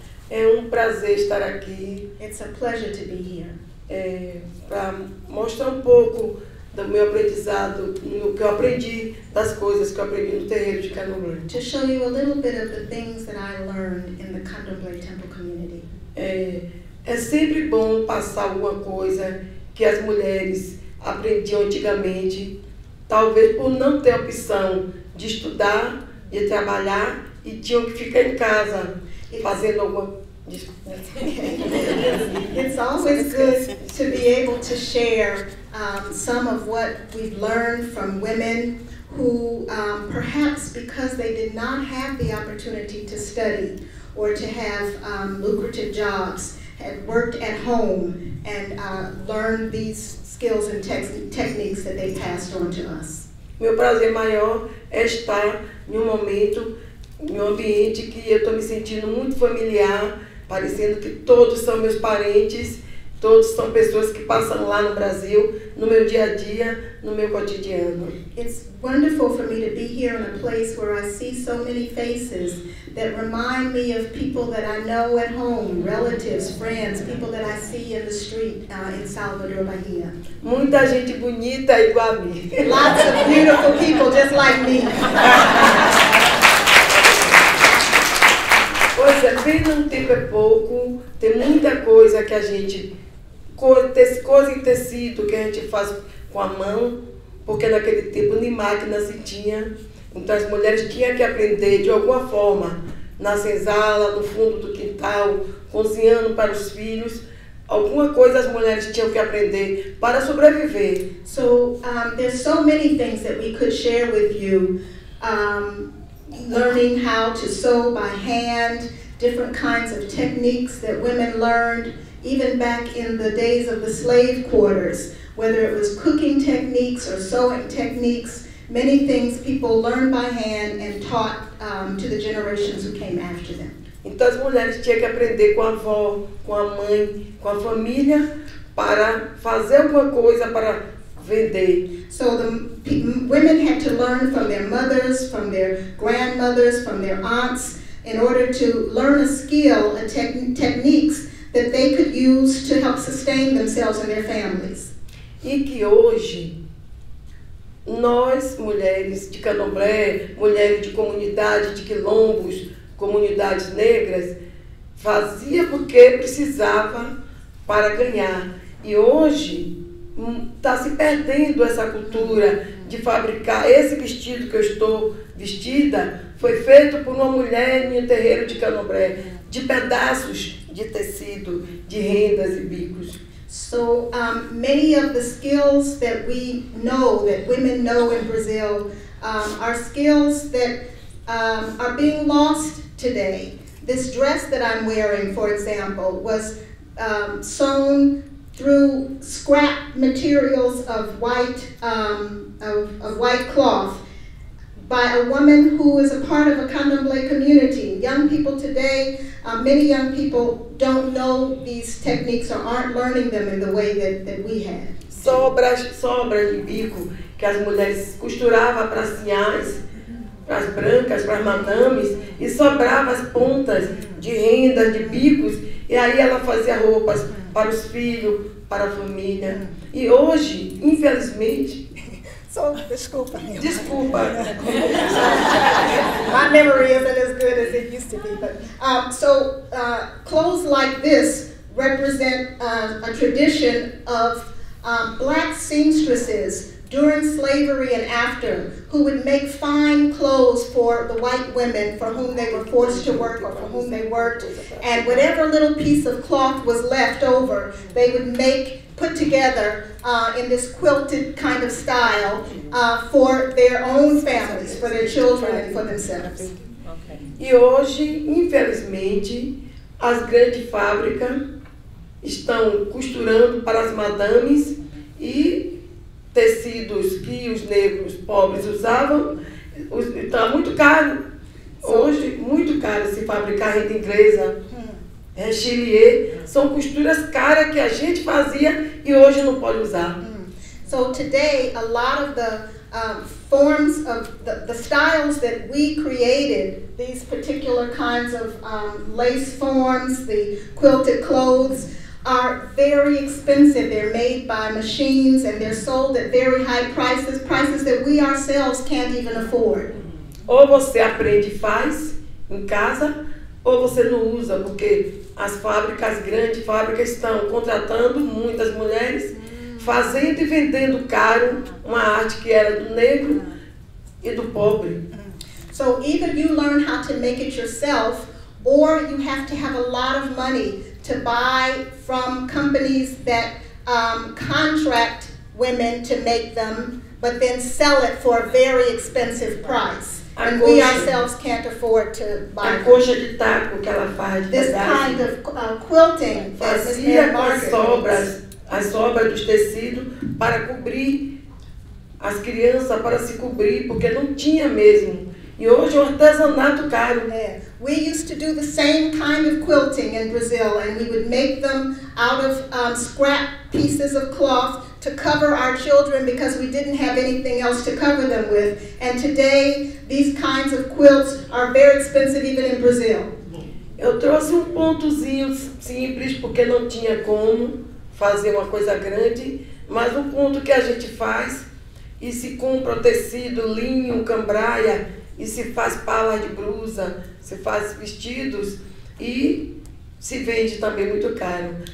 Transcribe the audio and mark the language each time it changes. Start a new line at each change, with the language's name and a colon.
Portuguese: É prazer estar aqui
English: It's a pleasure to be here
Portuguese: para mostrar pouco do meu aprendizado, no que eu aprendi, das coisas que eu aprendi no terreiro de Candomblé.
English: to show you a little bit of the things that I learned in the Candomblé temple community.
Portuguese: É sempre bom passar alguma coisa que as mulheres aprendiam antigamente, talvez por não ter opção de estudar, de trabalhar, e tinham que ficar em casa fazendo alguma.
English: It's always good to be able to share some of what we've learned from women who perhaps because they did not have the opportunity to study or to have lucrative jobs, had worked at home and learned these skills and techniques that they passed on to us.
Portuguese: Meu prazer maior é estar em momento, em ambiente que eu estou me sentindo muito familiar, parecendo que todos são meus parentes, todos são pessoas que passam lá no Brasil, no meu dia a dia, no meu cotidiano.
English: It's wonderful for me to be here in a place where I see so many faces that remind me of people that I know at home, relatives, friends, people that I see in the street in Salvador, Bahia.
Portuguese: Muita gente bonita igual a mim.
English: Lots of beautiful people just like me.
Portuguese: Pois é, bem num tempo é pouco, tem muita coisa que a gente, coisa em tecido que a gente faz com a mão, porque naquele tempo nem máquina se tinha, então as mulheres tinham que aprender de alguma forma, na senzala, no fundo do quintal, cozinhando para os filhos, alguma coisa as mulheres tinham que aprender para sobreviver.
English: So there's so many things that we could share with you. Learning how to sew by hand, different kinds of techniques that women learned, even back in the days of the slave quarters, whether it was cooking techniques or sewing techniques, many things people learned by hand and taught to the generations who came after them.
Portuguese: Então as mulheres tinham que aprender com a avó, com a mãe, com a família, para fazer alguma coisa para vender.
English: So the women had to learn from their mothers, from their grandmothers, from their aunts, in order to learn a skill and techniques that they could use to help sustain themselves and their families.
Portuguese: E que hoje, nós, mulheres de candomblé, mulheres de comunidade, de quilombos, comunidades negras, fazia porque precisava para ganhar. E hoje está se perdendo essa cultura de fabricar esse vestido que eu estou vestida, foi feito por uma mulher em um terreiro de candomblé, de pedaços de tecido, de rendas e bicos.
English: So many of the skills that we know, that women know in Brazil, are skills that are being lost today. This dress that I'm wearing, for example, was sewn through scrap materials of white cloth, by a woman who is a part of a Candomblé community. Young people today, many young people don't know these techniques or aren't learning them in the way that we had.
Portuguese: Sobras de bico que as mulheres costuravam para as sinhás, para as brancas, para as madames, e sobrava as pontas de rendas, de bicos, e aí ela fazia roupas para os filhos, para a família. E hoje, infelizmente... Desculpa.
English: My memory isn't as good as it used to be. But clothes like this represent a tradition of black seamstresses during slavery and after, who would make fine clothes for the white women for whom they were forced to work or for whom they worked, and whatever little piece of cloth was left over, they would put together in this quilted kind of style for their own families, for their children and for themselves.
Portuguese: E hoje, infelizmente, as grandes fábricas estão costurando para as madames e tecidos que os negros pobres usavam. Está muito caro. Hoje, muito caro se fabricar renda inglesa, chilier. São costuras caras que a gente fazia e hoje não pode usar.
English: So today, a lot of the forms of the styles that we created, these particular kinds of lace forms, the quilted clothes, are very expensive. They're made by machines and they're sold at very high prices, prices that we ourselves can't even afford.
Portuguese: Ou você aprende e faz em casa, ou você não usa, porque as grandes fábricas estão contratando muitas mulheres, fazendo e vendendo caro uma arte que era do negro e do pobre.
English: So either you learn how to make it yourself, or you have to have a lot of money to buy from companies that contract women to make them, but then sell it for a very expensive price. And we ourselves can't afford to buy them.
Portuguese: A coxa de taco que ela faz.
English: This kind of quilting that Ms. Mary Margaret makes.
Portuguese: As sobras dos tecidos para cobrir as crianças, para se cobrir, porque não tinha mesmo. E hoje é um artesanato caro.
English: We used to do the same kind of quilting in Brazil, and we would make them out of scrap pieces of cloth to cover our children because we didn't have anything else to cover them with. And today, these kinds of quilts are very expensive even in Brazil.
Portuguese: Eu trouxe pontozinho simples, porque não tinha como fazer uma coisa grande, mas um ponto que a gente faz, e se compra o tecido, linho, cambraia, e se faz palas de blusa, se faz vestidos, e se vende também muito caro.